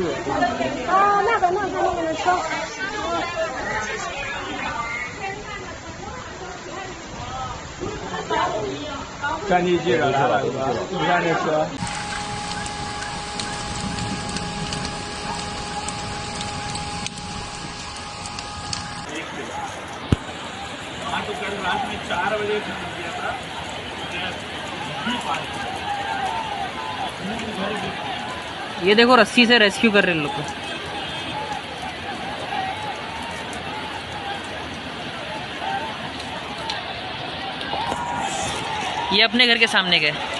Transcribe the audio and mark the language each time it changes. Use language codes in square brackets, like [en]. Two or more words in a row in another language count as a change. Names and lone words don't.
[zh] 啊，那个车。战地记者来了，是吧？你看这车。 [hi] हाँ तो कल रात में 4 बजे किया था। ये देखो रस्सी से रेस्क्यू कर रहे हैं लोग को। ये अपने घर के सामने गए।